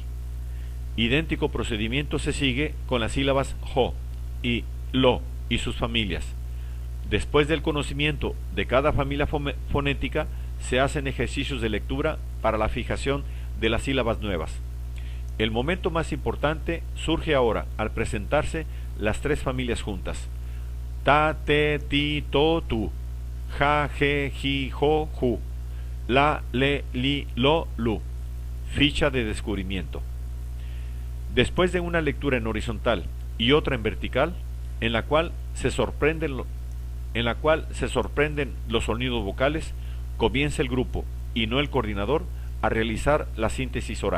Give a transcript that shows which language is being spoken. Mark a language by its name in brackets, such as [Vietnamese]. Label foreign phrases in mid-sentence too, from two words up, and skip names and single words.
[Spanish] Idéntico procedimiento se sigue con las sílabas jo y lo y sus familias. Después del conocimiento de cada familia fonética, se hacen ejercicios de lectura para la fijación de las sílabas nuevas. El momento más importante surge ahora al presentarse las tres familias juntas. Ta, te, ti, to, tu. Ja, je, ji, jo, ju. La, le, li, lo, lu. Ficha de descubrimiento. Después de una lectura en horizontal y otra en vertical, en la cual se sorprenden los sonidos vocales, comienza el grupo, y no el coordinador, a realizar la síntesis oral.